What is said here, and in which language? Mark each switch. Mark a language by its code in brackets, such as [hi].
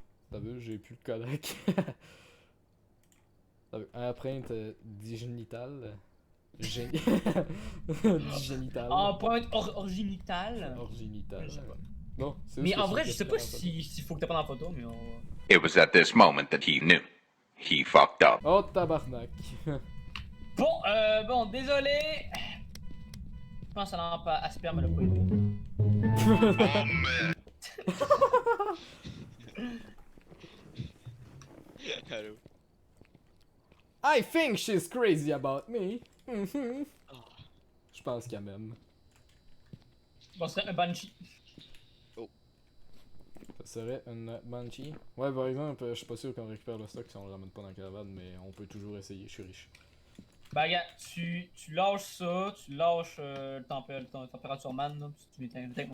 [fr] T'as vu, j'ai plus de Kodak. T'as vu, empreinte digénitale. Digénitale. Empreinte orgénitale. Orgénitale. Je sais pas. Bon, c'est Mais juste en que vrai, c'est je sais pas différent, s'il faut que tu prennes en photo, mais on va. [en] It was at this moment that he knew. He fucked up. [fr] Oh tabarnak. Bon, désolé. Je pense à la lampe à sperme, elle a pas aidé. Allô? [en] I think she's crazy about me. Mhm. Oh. [fr] Je pense qu'elle m'aime. Bon, ce serait un Banshee. Ça serait une Banshee. Ouais, par exemple, je suis pas sûr qu'on récupère le stock si on le ramène pas dans la caravane, mais on peut toujours essayer, je suis riche. Bah, regarde, tu lâches ça, tu lâches le température man, là, puis tu m'éteins.